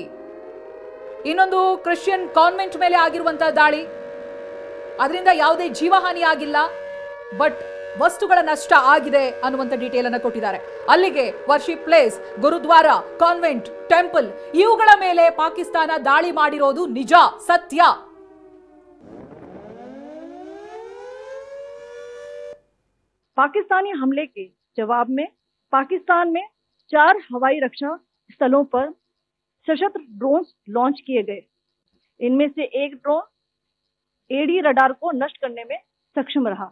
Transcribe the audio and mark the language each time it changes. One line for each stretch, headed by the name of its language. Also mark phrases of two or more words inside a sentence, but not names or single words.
Kannada: ಇನ್ನೊಂದು ಕ್ರಿಶ್ಚಿಯನ್ ಕಾನ್ವೆಂಟ್ ಮೇಲೆ ಆಗಿರುವಂತಹ ದಾಳಿ, ಅದರಿಂದ ಯಾವುದೇ ಜೀವಹಾನಿ ಆಗಿಲ್ಲ, ಬಟ್ ವಸ್ತುಗಳ ನಷ್ಟ ಆಗಿದೆ ಅನ್ನುವಂಥ ಡೀಟೇಲ್ ಅನ್ನು ಕೊಟ್ಟಿದ್ದಾರೆ. ಅಲ್ಲಿಗೆ
English: worship place,
Kannada: ಗುರುದ್ವಾರ, ಕಾನ್ವೆಂಟ್, ಟೆಂಪಲ್ ಇವುಗಳ ಮೇಲೆ ಪಾಕಿಸ್ತಾನ ದಾಳಿ ಮಾಡಿರೋದು ನಿಜ, ಸತ್ಯ.
Hindi: पाकिस्तानी हमले के जवाब में पाकिस्तान में 4 हवाई रक्षा स्थलों पर सशस्त्र
English: drone launch
Hindi: किए गए। इनमें से एक ड्रोन
English: AD radar
Hindi: को नष्ट करने में सक्षम रहा।